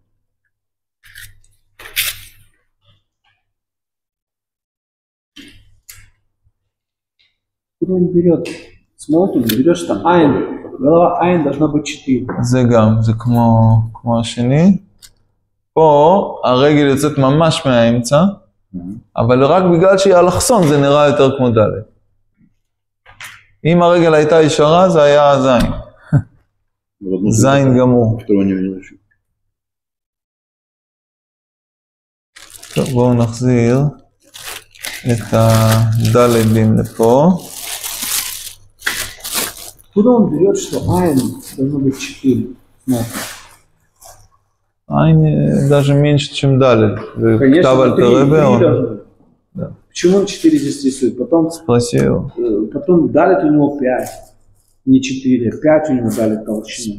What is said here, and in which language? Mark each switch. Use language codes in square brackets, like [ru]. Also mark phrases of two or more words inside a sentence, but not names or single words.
[ru] Он берет, смотрит, берешь там айн, голова айн должна быть 4. [he] זה גם, זה כמו השני. פה הרגל יוצאת ממש מהאמצע, אבל רק בגלל שהיא אלכסון זה נראה יותר כמו ד'. אם הרגל הייתה ישרה זה היה זין. זין גמור. טוב, בואו נחזיר את הדלדים לפה. [ru] Куда он берет, что айн должно быть 4? Айн даже меньше, чем далее. Конечно, 3 да. Почему он 4 здесь рисует? Потом, спроси его. Потом далит у него 5, не 4, 5 у него далит толщина.